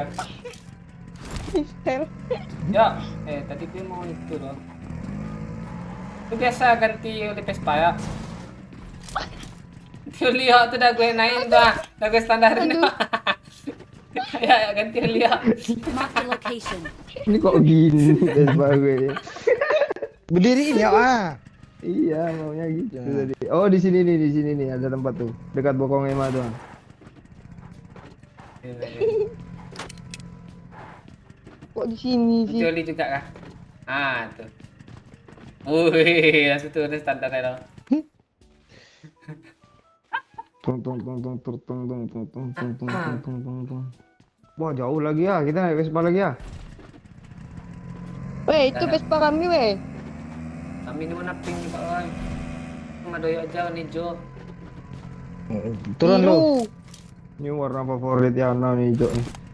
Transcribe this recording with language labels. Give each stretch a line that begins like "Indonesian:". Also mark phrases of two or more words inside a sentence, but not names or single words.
Indonesian: Mister. Ya, tadi gue mau itu loh. Itu biasa ganti oli Vespa ya. Itu lihat tuh dah gue naik dah gue standarin. Ya, ganti lihat.
English: Marked a location.
Indonesian: Ini kok gini Vespa gue. Berdiriin ya Iya, maunya gitu Ya. tadi. Oh, di sini nih ada tempat tuh. Dekat Bokong Ema tuh. Kok di sini sih? Ganti oli juga kah? Ah, tuh. Wih, langsung tuh udah standar ya dong. Tung tung tung tung tung tung tung tung tung tung tung tung tung tung tung. Wah, jauh lagi ya. Kita naik Vespa lagi ya. Weh, itu Vespa kami weh. Kami ini mana pink nih Pak Wan? Cuma doyok aja warna hijau. Turun lu. Biru. Ini warna favorit Yana nih, hijau nih.